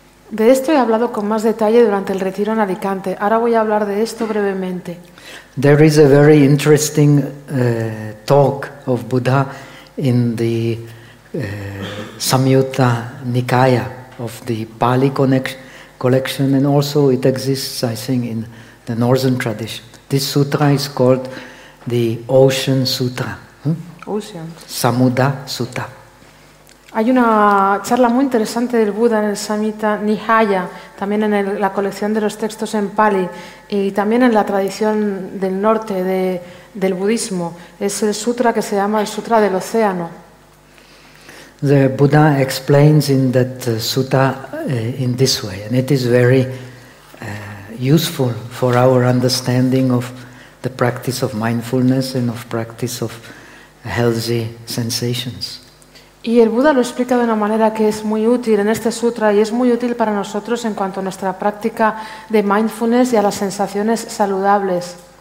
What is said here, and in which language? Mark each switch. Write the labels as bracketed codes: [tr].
[es] De esto he hablado con más detalle durante el retiro en Alicante. Ahora voy a hablar de esto brevemente. [en] There is a very interesting talk of Buddha in the Samyutta Nikaya of the Pali collection, and also it exists, I think, in the northern tradition. This sutra is called the Ocean Sutra, Oceans. Samudha Sutta. [es] Hay una charla muy interesante del Buda en el Samyutta Nihaya, también en la colección de los textos en Pali y también en la tradición del norte del budismo. Es el sutra que se llama el Sutra del Océano. [en] The Buddha explains in that sutta in this way, and it is very useful for our understanding of the practice of mindfulness and of practice of healthy sensations. [es] Y el Buda lo explica de una manera que es muy útil en este sutra y es muy útil para nosotros en cuanto a nuestra práctica de mindfulness y a las sensaciones saludables.